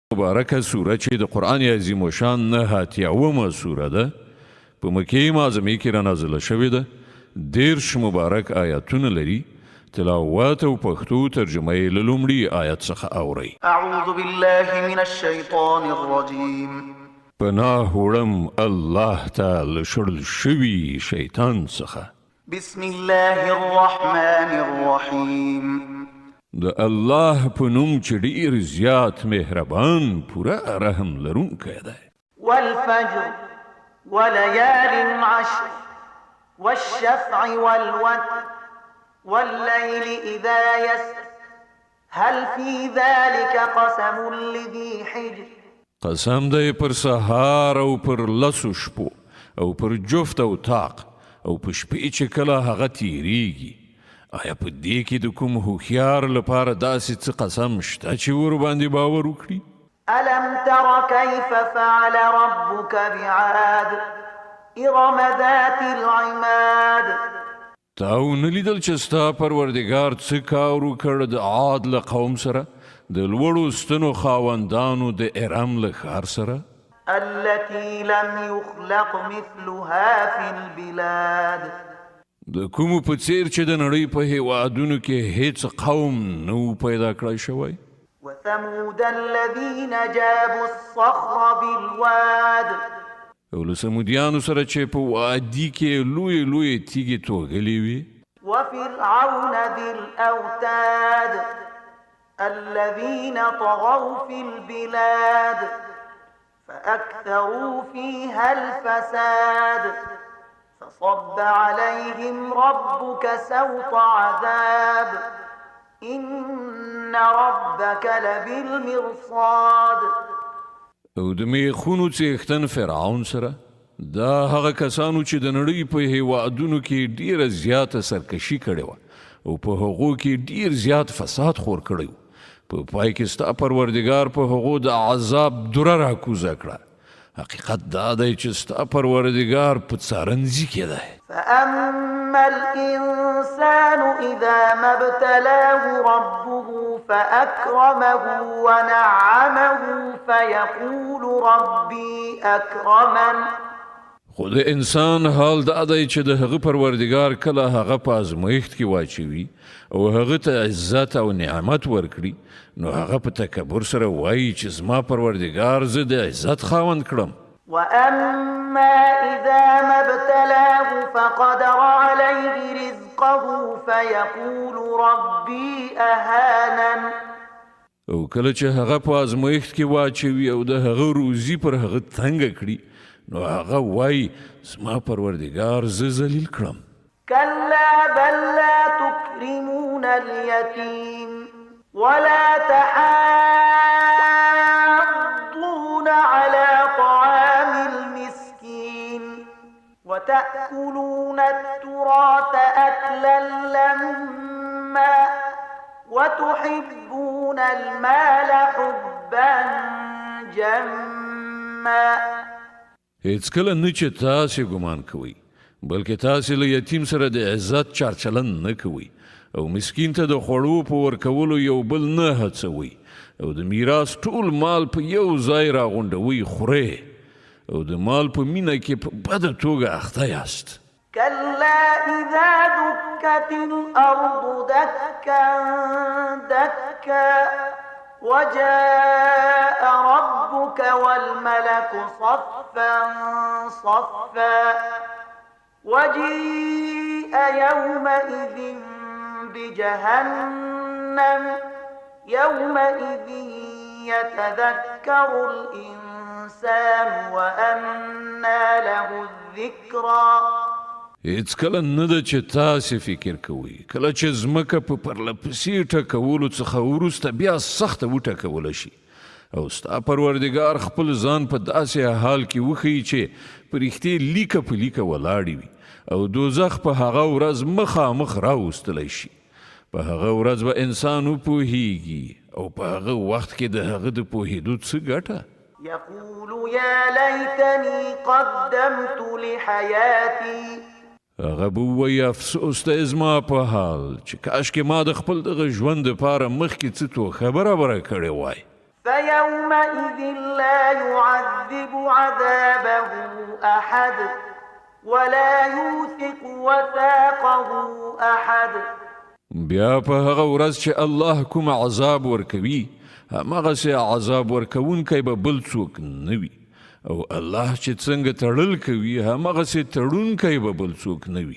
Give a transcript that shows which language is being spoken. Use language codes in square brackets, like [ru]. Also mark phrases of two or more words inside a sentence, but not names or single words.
[ps] مبارکه سوره چې د قرآن عظیم الشان 89 سوره ده په مکې معظمې کې رانازله شوې ده. 10 مبارک آیاتونه لري. تلاوت او پښتو ترجمه یې له لومړي آیت څخه اورئ. [ar] اعوذ بالله من الشیطان الرجیم. [ps] پناه وړم الله تعالی شړل شوي شیطان څخه. [ar] بسم الله الرحمن الرحیم. [ps] د الله په نوم چې ډېر زیات مهربان پوره رحم لرونکی دی. [ar] والفجر وليال عشر والشفع والوتر والليل إذا يسر هل في ذلك قسم لذي حجر. [ps] قسم دی پر سهار او پر لسو شپو او پر جفت او طاق او په شپې چې کله هغه تیریږي. آیا په دې کې د کوم هوښیار لپاره داسې څه قسم شته چې ورباندې باور وکړي؟ [ar] ألم تر كيف فعل ربك بعاد إرم ذات العماد. [ps] تا ونه لیدل چې ستا پروردګار څه کار وکړ د عاد له قوم سره د لوړو ستنو خاوندانو د ارم له ښار سره؟ [ar] التي لم يخلق مثلها في البلاد. [ps] د کومو په څیر چې د نړۍ په هیوادونو کې هیڅ قوم نو پیدا کړی شوی. [ar] وثمود الذين جابوا الصخر بالواد. [ps] او له سمودیانو سره چې په وادي کې لوی تیږې توغلې وي. [ar] وفرعون ذي الأوتاد الذين طغوا في البلاد فأكثروا فيها الفساد فصب عليهم ربك سوط عذاب إن ربك لبالمرصاد. [ps] او د میخونو څښتن فرعون سره دا هغه کسانو چې د نړۍ په هیوادونو کې ډیره زیاته سرکشي کړې وه او په هغو کې ډیر زیات فساد خور کړی و. په پای کې ستا پروردګار په هغو د عذاب دوره راکوزه کړه. حقیقت دا دی چې ستا پروردګار په څارنځي کې دی. [ar] فأما الإنسان إذا ما ابتلاه ربه فأكرمه ونعمه فيقول ربي أكرمن. [ps] خو د انسان حال دا دی چې د هغه پروردګار کله هغه په ازمایښت کې واچوي او هغه ته عزت او نعمت ورکړي نو هغه په تکبر سره وایي چې زما پروردګار زه د عزت خاوند کړم. [ar] وأما إذا ما ابتلاه فقدر عليه رزقه فيقول ربي أهانن. [ps] او کله چې هغه په ازمایښت کې واچوي او د هغه روزي پر هغه تنګه کړي نو هغه وایي زما پروردګار زه ذلیل کړم. [ar] كلا بل لا تكرمون اليتيم ولا تحاضون على طعام المسكين وتأكلون التراث أكلا لما وتحبون المال حبا جما. [ps] هیڅ کله نه چې تاسې ګمان کوئ بلکې تاسې له یتیم سره د عزت چارچلن نه کوئ او مسکین ته د خوړو په ورکولو یو بل نه هڅوئ او د میراث ټول مال په یو ځای راغونډوئ خورئ او د مال په مینه کې په بده توګه اخته یاست. [ar] كلا إذا دكت الأرض دكا دكا وجاء ربك والملك صفا صفا وجيء يومئذ بجهنم يومئذ يتذكر الإنسان وأنى له الذكرى. [ps] هیڅ کله نه ده چې تاسې فکر کوئ کله چې ځمکه په پرلپسې ټکولو څخه وروسته بیا سخته وټکوله شي او ستا پروردګار خپل ځان په داسې حال کې وښیي چې په رښتې لیکه په لیکه ولاړې وي او دوزخ په هغه ورځ مخامخ راوستلی شي. په هغه ورځ به انسان وپوهیږي او په هغه وخت کې د هغه د پوهېدو څه ګټه؟ [ar] يقول يا ليتني قدمت لحياتي. [ps] هغه به ووایي افسوس دی زما په حال چې کاشکې ما د خپل دغه ژوند دپاره مخکې څه تو خبره کړې وای. [ar] فيومئذ لا يعذب عذابه أحد ولا يوثق وثاقه أحد. [ps] بیا په هغه ورځ چې الله کوم عذاب ورکوي هماغسې عذاب ورکوونکی به بل څوک نه وي او الله چې څنګه تړل کوي هماغسې تړونکی به بل څوک نه وي.